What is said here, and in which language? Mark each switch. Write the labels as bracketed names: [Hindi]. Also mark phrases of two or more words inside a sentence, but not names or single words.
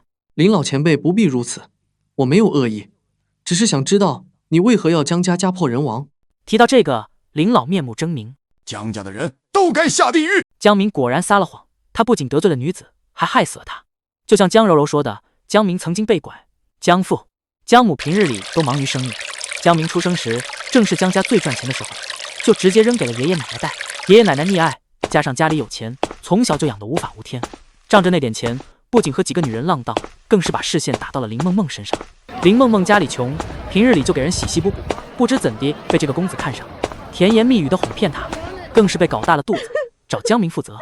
[Chinese] 林老前輩不必如此，我沒有惡意，只是想知道你為何要江家家破人亡。提到這個，林老面目猙獰，江家的人都該下地獄。江明果然撒了謊，他不僅得罪了女子，還害死了她。就像江柔柔說的，江明曾經被拐，江父、江母平日裡都忙於生意。江明出生時正是江家最賺錢的時候，就直接扔給了爺爺奶奶帶。爺爺奶奶溺愛，加上家裡有錢，從小就養得無法無天。仗着那點錢，不僅和幾個女人浪蕩，更是把視線打到了林夢夢身上。林夢夢家裡窮，平日裡就給人洗洗補補，不知怎地被這個公子看上，甜言蜜語的哄騙他，更是被搞大了肚子，找江明負責。